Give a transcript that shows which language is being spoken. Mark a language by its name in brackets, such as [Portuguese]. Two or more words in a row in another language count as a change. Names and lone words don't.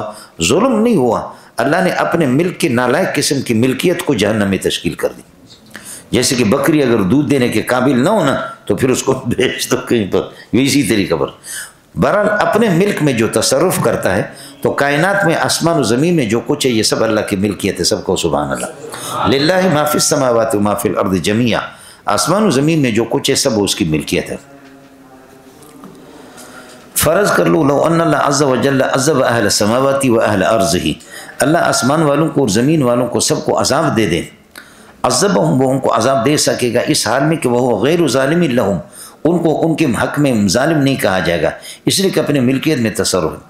[Urdu] ظلم نہیں ہوا, اللہ نے اپنے ملک کے نالائق قسم کی ملکیت کو جہنم میں تشکیل کر دی. جیسے کہ بکری اگر دودھ دینے کے قابل نہ ہونا تو پھر اس کو بیچ دو کہیں پر, اسی طریقے پر. بہرحال اپنے ملک میں جو تصرف کرتا ہے تو کائنات میں آسمان و زمین میں جو کچھ ہے یہ سب اللہ کی ملکیت ہے. سب کو سبحان اللہ. [Arabic] للہ ما فی السماوات و ما فی الارض جمیعا, [Urdu] آسمان و زمین میں جو کچھ ہے سب اس کی ملکیت ہے. فرض کر لو [Arabic] لو ان اللہ عز و جل عذب اہل السماوات و اہل ارضہ, [Urdu] اللہ آسمان والوں کو اور زمین والوں کو سب کو عذاب دے دیں. عذبہم, وہ ان کو عذاب دے سکے گا اس حال میں کہ وہ [Arabic] غیر ظالم لہم, [Urdu] ان کو ان کے حق میں ظالم نہیں کہا جائے گا, اس لیے کہ اپنے ملکیت میں تصرف ہے.